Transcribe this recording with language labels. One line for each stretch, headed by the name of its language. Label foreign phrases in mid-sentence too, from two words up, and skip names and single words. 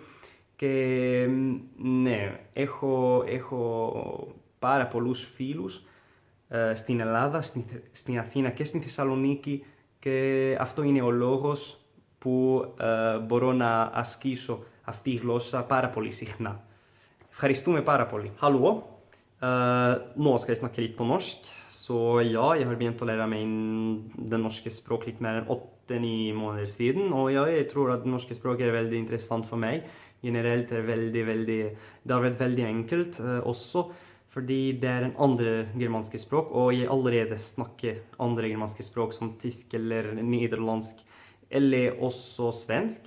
Greek: Και ναι, έχω πάρα πολλούς φίλους στην Ελλάδα, στην Αθήνα και στην Θεσσαλονίκη και αυτό είναι ο λόγος που μπορώ να ασκήσω αυτή η γλώσσα πάρα πολύ συχνά. Ευχαριστούμε πάρα πολύ.
Norwegian: Hallå! Nå skal jeg snakke litt på norsk. Så ja, jeg har begynt å lære meg det norske språk litt mer enn 8-9 måneder siden. Og ja, jeg tror at det norske språket er veldig interessant for meg. Generelt er det har vært veldig enkelt også, fordi det er en andre germanske språk, og jeg allerede snakker andre germanske språk som tysk eller nederlandsk, eller også svensk.